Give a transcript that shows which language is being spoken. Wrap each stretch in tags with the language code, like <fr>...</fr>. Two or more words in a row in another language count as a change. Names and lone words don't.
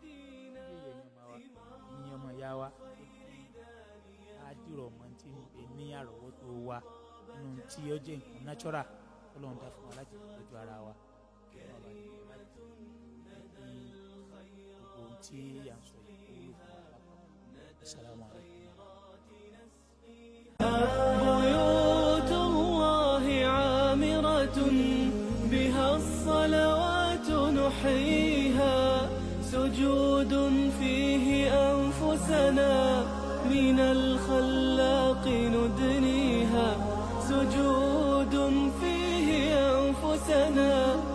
<yo>ìyẹn ọmọ ìyá wa á dìrọ̀ mọ́ tí ń bẹ ní àrọ́wọ́tó wa nínú tí ó jẹ́ nǹkan natural Ọlọ́run dá fún wa láti tọ́jú ara wa. ohun tí à ń sọ yìí kó wúlò fún wa lápapọ̀.</yo> <ar>السلام عليكم. بيوت الله عامرة بها الصلوات نحييها سجود فيه أنفسنا من الخلاق ندنيها سجود فيه أنفسنا</ar>